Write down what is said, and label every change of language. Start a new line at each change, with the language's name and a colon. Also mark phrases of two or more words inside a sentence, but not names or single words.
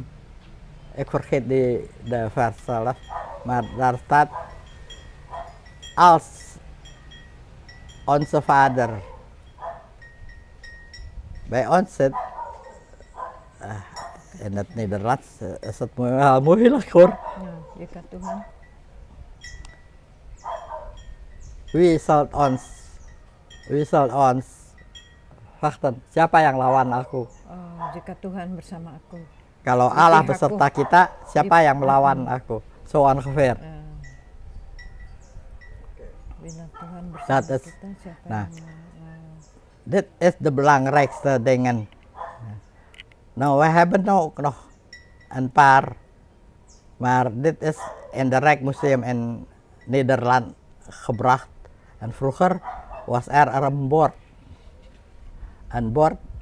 Dutch: Ik vergeet de vers zelf, maar daar staat: als onze vader bij ons zit, in het Nederlands is het wel moeilijk hoor.
Indonesian: Ya, jika Tuhan.
Dutch: Wie zal ons wachten?
Indonesian: Siapa yang lawan aku? Oh, jika Tuhan bersama aku. Kalau Di Allah pihakku. beserta kita, siapa yang melawan aku?
Dutch: So ongeveer.
Indonesian: Bila Tuhan bersama
Dutch: Dat is-
Indonesian: kita, siapa nah. yang melawan?
Dutch: Dit is de belangrijkste dingen. Nou, we hebben ook nog een paar. Maar dit is in de Rijksmuseum in Nederland gebracht. En vroeger was er een bord. Een bord.